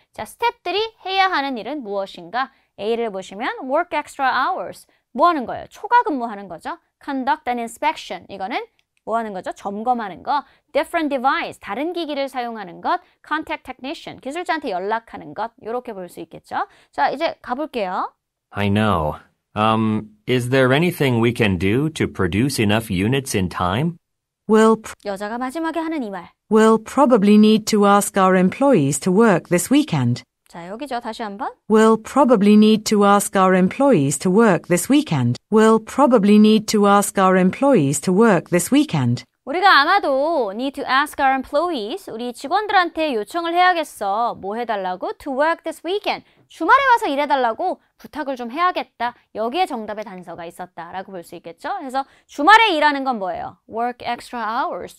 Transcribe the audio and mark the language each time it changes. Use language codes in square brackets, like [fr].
[ko] 자, 스태프들이 해야 하는 일은 무엇인가? A를 보시면 [en] work extra hours. [ko] 뭐 하는 거예요? 초과 근무하는 거죠. [en] conduct an inspection. [ko] 이거는 뭐 하는 거죠? 점검하는 거. [en] different device. [ko] 다른 기기를 사용하는 것. [en] contact technician. [ko] 기술자한테 연락하는 것. 이렇게 볼 수 있겠죠. 자, 이제 가볼게요. [en] I know. Is there anything we can do to produce enough units in time? [ko] 여자가 마지막에 하는 이 말. [en] We'll probably need to ask our employees to work this weekend. [ko] 자, 여기죠. 다시 한번. [en] We'll probably need to ask our employees to work this weekend. We'll probably need to ask our employees to work this weekend. [ko] 우리가 아마도 [en] need to ask our employees, [ko] 우리 직원들한테 요청을 해야겠어. 뭐 해달라고? [en] To work this weekend. [ko] 주말에 와서 일해달라고 부탁을 좀 해야겠다. 여기에 정답의 단서가 있었다라고 볼 수 있겠죠. 그래서 주말에 일하는 건 뭐예요? [en] Work extra hours.